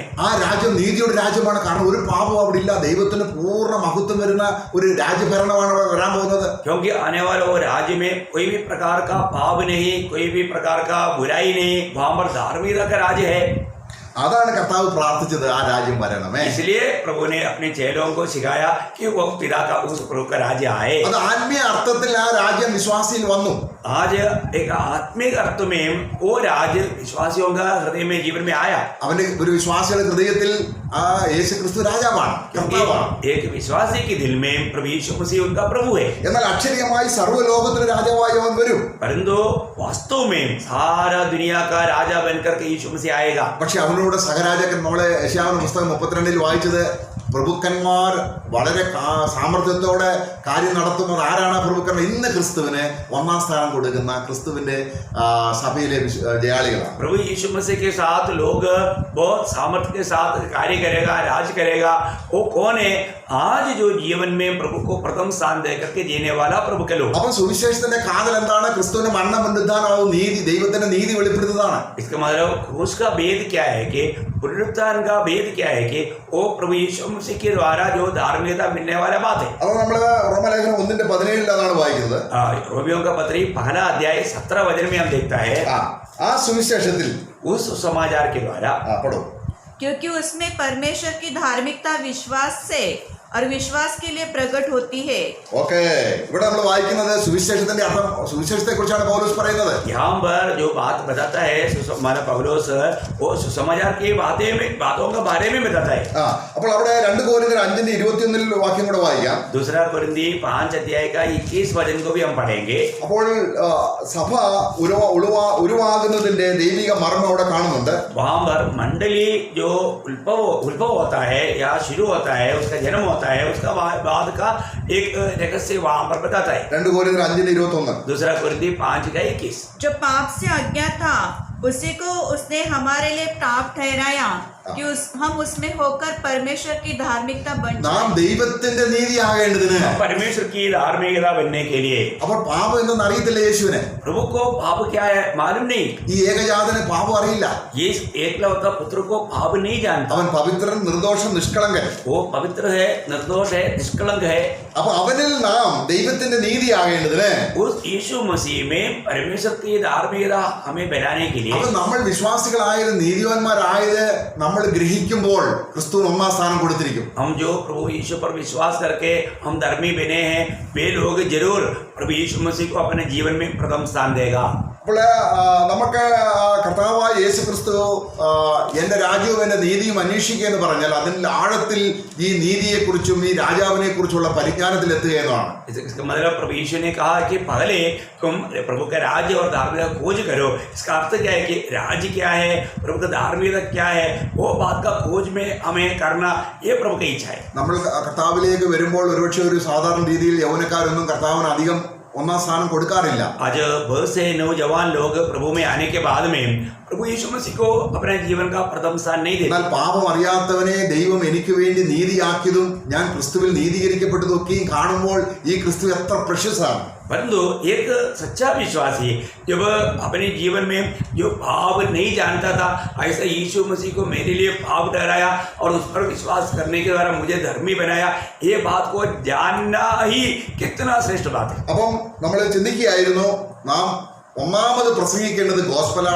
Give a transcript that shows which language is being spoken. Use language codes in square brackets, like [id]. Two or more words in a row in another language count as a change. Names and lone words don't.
[ml] ആ രാജ്യം നീതിയുടെ രാജ്യമാണ്. കാരണം ഒരു പാപവും അവിടെ ഇല്ല. ദൈവത്തിന് പൂർണ്ണ മഹത്വം വരുന്ന ഒരു രാജ്യഭരണമാണ് അവിടെ വരാൻ പോകുന്നത്. [hi] क्योंकि आने वाले वो राज्य में कोई भी प्रकार का पाप नहीं, कोई भी प्रकार का बुराई नहीं, वहां पर धार्मिकता का राज्य है. [ml] അതാണ് കർത്താവ് പ്രാർത്ഥിച്ചത്, ആ രാജ്യം വരണമേ. [hi] इसलिए प्रभु ने अपने चेलों को सिखाया कि वो पिता का उस प्रभु का राज्य आए. [ml] അത് ആത്മീയ അർത്ഥത്തിൽ ആ രാജ്യം വിശ്വാസിയിൽ വന്നു. [hi] आज एक आत्मिक अर्थ में वो राज्य विश्वासियों का हृदय में जीवन में आया. [ml] അവന്റെ ഒരു വിശ്വാസിയുടെ ഹൃദയത്തിൽ ആ യേശു ക്രിസ്തു രാജാവാണ്, കർത്താവാണ്. [hi] एक विश्वासी के दिल में प्रभु यीशु मसीह उनका प्रभु है. [ml] എന്നാൽ അക്ഷരീയമായി സർവ്വലോകത്തിന് രാജാവായി അവൻ വരും. [hi] परंतु वास्तव में सारा दुनिया का राजा बनकर के यीशु मसीह आएगा. [ml] പക്ഷെ അവനോട് സഹരാജാക്കൻ, നമ്മളെ യെശയ്യാവിന്റെ പുസ്തകം 32 വായിച്ചത്, പ്രഭുക്കന്മാർ വളരെ സാമർത്ഥ്യത്തോടെ കാര്യം നടത്തുന്നത് ആരാണ്? പ്രഭുക്കന്മാർ. ഇന്ന് ക്രിസ്തുവിന് ഒന്നാം സ്ഥാനം കൊടുക്കുന്ന ക്രിസ്തുവിന്റെ സഭയിലെ ജയാളികളാണ്. [hi] प्रभु यीशु मसीह के साथ लोग बहुत सामर्थ्य के साथ कार्य करेगा, राज करेगा. वो कौन है? आज जो जीवन में प्रभु को प्रथम स्थान दे करके देने वाला प्रभु के लोग. [ml] അപ്പൊ സുവിശേഷത്തിന്റെ കാതൽ എന്താണ്? ക്രിസ്തുവിന്റെ മരണം പുനരുദ്ധാനവും നീതി, ദൈവത്തിന്റെ നീതി വെളിപ്പെടുത്തുന്നതാണ്. [hi] इसका मतलब क्रूस का भेद क्या है कि पुनरुत्थान का भेद क्या है कि वो प्रभु यीशु मसीह के द्वारा जो धार्मिकता मिलने वाला बात है. [ml] അപ്പൊ നമ്മള് റോമലേഖനം 1:17 അതാണ് വായിക്കുന്നത്. [hi] रोमियों का पत्री पहला अध्याय 17 वचन में हम देखता है [ml] ആ സുവിശേഷത്തിൽ [hi] उस समाचार के द्वारा പഠോ. क्योंकि उसमें परमेश्वर की धार्मिकता विश्वास से और विश्वास के लिए प्रकट होती है। [ml] ഓക്കെ, ഇവിടെ നമ്മൾ വായിക്കുന്നത് സുവിശേഷത്തിന്റെ അർത്ഥം, സുവിശേഷത്തെ കുറിച്ചാണ് പൗലോസ് പറയുന്നത്. [hi] यहाँ पर जो बात बताता है हमारा पौलुस, वो सुसमाचार की बातों के बारे में बताता है। [ml] അപ്പോൾ അവിടെ 2 കൊരിന്ത്യർ 5:21 വാക്യം കൂടെ വായിക്കാം. [hi] दूसरा कुरिन्थी 5 अध्याय का 21 वचन को भी हम पढ़ेंगे. [ml] അപ്പോൾ സഭ ഉരുവാകുന്നതിന്റെ ദൈവിക മർമ്മം അവിടെ കാണുന്നുണ്ട്. [hi] वहाँ पर मंडली जो उद्भव होता है या शुरू होता है, उसका जन्म होता है, उसका बाद का एक रहस्य वहाँ पर बताता है. [ml] 2 കൊരിന്ത്യർ 5:21. [hi] दूसरा कुरिन्थी 5 का 21. जो पाप से अज्ञात था उसी को उसने हमारे लिए पाप ठहराया कि हम उसमें होकर परमेश्वर की धार्मिकता बन [ml] നാം ദൈവത്തിന്റെ നീതിയാകേണ്ടതിന്. [hi] परमेश्वर की धार्मिकता बनने के लिए. [ml] അപ്പോൾ പാപം എന്തെന്ന് അറിയത്തില്ല യേശുവിനെ. [hi] प्रभु को पाप क्या है मालूम नहीं. [ml] ഈ ഏകജാതന് പാപം അറിയില്ല. [hi] ये एकलौता पुत्र को पाप नहीं जानता. [ml] അവൻ പവിത്രൻ, നിർദോഷൻ, നിഷ്കളങ്കൻ. [hi] वो पवित्र है, निर्दोष है, निष्कलंक है. [ml] അപ്പൊ അവനിൽ നാം ദൈവത്തിന്റെ നീതിയാകേണ്ടതിന്, [hi] उस यीशु मसीह में परमेश्वर की धार्मिकता हमें बनाने के लिए. [ml] അപ്പൊ നമ്മൾ വിശ്വാസികളായത് നീതിവാന്മാരായത് നമ്മൾ ഗ്രഹിക്കുമ്പോൾ ക്രിസ്തുവിന് 1-ാം സ്ഥാനം കൊടുത്തിരിക്കും. [hi] हम जो प्रभु यीशु पर विश्वास करके हम धर्मी बने हैं, वे लोग जरूर प्रभु यीशु मसीह को अपने जीवन में प्रथम स्थान देगा. [ml] അപ്പോൾ നമുക്ക് കർത്താവായ യേശു ക്രിസ്തു എന്റെ രാജ്യവും എന്റെ നീതിയും അന്വേഷിക്കുക എന്ന് പറഞ്ഞാൽ അതിൽ ആഴത്തിൽ ഈ നീതിയെക്കുറിച്ചും ഈ രാജാവിനെ കുറിച്ചുള്ള പരിജ്ഞാനത്തിൽ എത്തുക എന്നതാണ്. [hi] इसका मतलब प्रभु यीशु ने कहा कि पहले तुम प्रभु का राज्य और धार्मिकता खोज करो. इसका अर्थ क्या है कि राज्य क्या है, प्रभु का धार्मिकता क्या है, वो बात का खोज में हमें करना, ये प्रभु की इच्छा है. [ml] നമ്മൾ കർത്താവിലേക്ക് വരുമ്പോൾ ഒരുപക്ഷെ ഒരു സാധാരണ രീതിയിൽ യൗവനക്കാരൊന്നും കർത്താവിന് അധികം 1-ാം സ്ഥാനം കൊടുക്കാറില്ല. [hi] आज बहुत से नौजवान लोग प्रभु में आने के बाद में प्रभु यीशु मसीह को अपने जीवन का प्रथम स्थान नहीं देते. [ml] എന്നാൽ പാപം അറിയാത്തവനെ ദൈവം എനിക്ക് വേണ്ടി നീതിയാക്കിയതും ഞാൻ ക്രിസ്തുവിൽ നീതീകരിക്കപ്പെട്ടതൊക്കെയും കാണുമ്പോൾ ഈ ക്രിസ്തു എത്ര പ്രഷ്യസ് ആണ്. [hi] परंतु एक सच्चा विश्वासी जब अपने जीवन में जो पाप नहीं जानता था, ऐसा यीशु मसीह को मेरे लिए पाप ठहराया और उस पर विश्वास करने के द्वारा मुझे धर्मी बनाया, ये बात को जानना ही कितना श्रेष्ठ बात है. [ml] അപ്പം നമ്മൾ ചിന്തിക്കുകയായിരുന്നു നാം ഒന്നാമത് പ്രസംഗിക്കേണ്ടത് ഗോസ്പലാണ്.